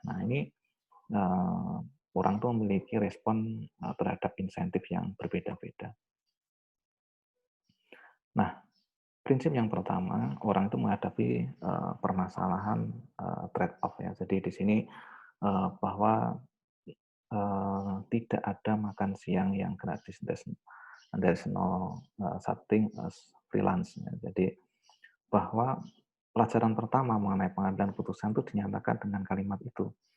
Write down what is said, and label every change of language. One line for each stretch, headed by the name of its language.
Indonesian: Nah, ini orang tuh memiliki respon terhadap insentif yang berbeda-beda. Nah, prinsip yang pertama, orang itu menghadapi permasalahan trade-off, ya. Jadi di sini bahwa tidak ada makan siang yang gratis.
English: There's no such thing as freelance.
Indonesian: Ya. Jadi bahwa pelajaran pertama mengenai pengambilan putusan itu dinyatakan dengan kalimat itu.